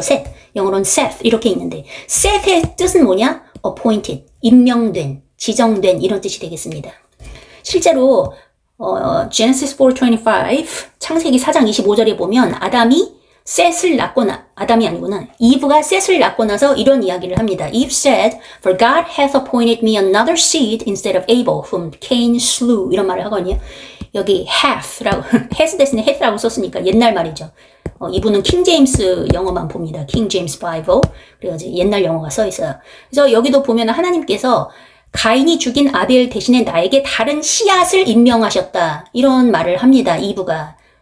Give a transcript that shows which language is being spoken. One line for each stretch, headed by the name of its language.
Korean: 셋. 영어로는 셋 이렇게 있는데 셋의 뜻은 뭐냐? appointed, 임명된, 지정된 이런 뜻이 되겠습니다. 실제로 Genesis 4:25 창세기 4장 25절에 보면 셋을 낳거나 아담이 아니구나. 이브가 셋을 낳고 나서 이런 이야기를 합니다.
English: Eve said, "For God hath appointed me another seed instead of Abel, whom Cain slew."
Korean: 이런 말을 하거든요. 여기 hath라고 has 대신에 hath라고 썼으니까 옛날 말이죠. 이분은 킹 제임스 영어만 봅니다. 킹 제임스 바이블. 그래가지고 옛날 영어가 써 있어요. 그래서 여기도 보면 하나님께서 가인이 죽인 아벨 대신에 나에게 다른 씨앗을 임명하셨다. 이런 말을 합니다. 이브가.